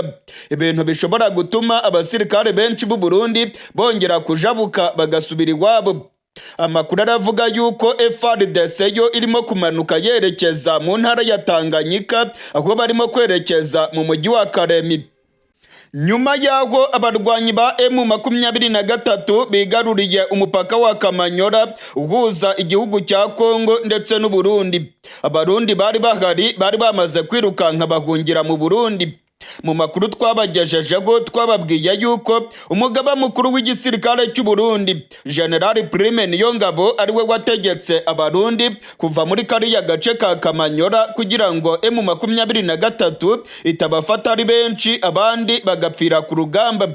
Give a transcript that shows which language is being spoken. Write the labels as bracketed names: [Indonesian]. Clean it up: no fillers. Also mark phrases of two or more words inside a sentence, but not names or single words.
[Kinyarwanda] Ibintu bishobora gutuma abasirikare benshi b'u Burundi bongera kujabuka bagasubira iwabo. Amakuru aravuga yuko FRDC yo irimo kumanuka yerekeza mu ntara ya Tanganyika, aho barimo kwerekeza mu mujyi wa Karemi. Nyuma yaho abarwanyi ba M23 bigaruriye umupaka wa Kamanyora uhuza igihugu cya Kongo ndetse n'u Burundi. Abarundi bari bahari bari bamaze kwirukanka bahungira mu Burundi. Mu makuru twabagejejeho twababwiye yuko umugaba mukuru w'igisirikare cy'u Burundi General Prime Niyongabo ariwe wategetse abarundi kuva muri kariya gace ka Kamanyora kugira ngo M23 itabafata ari benshi, abandi bagapfira ku rugamba.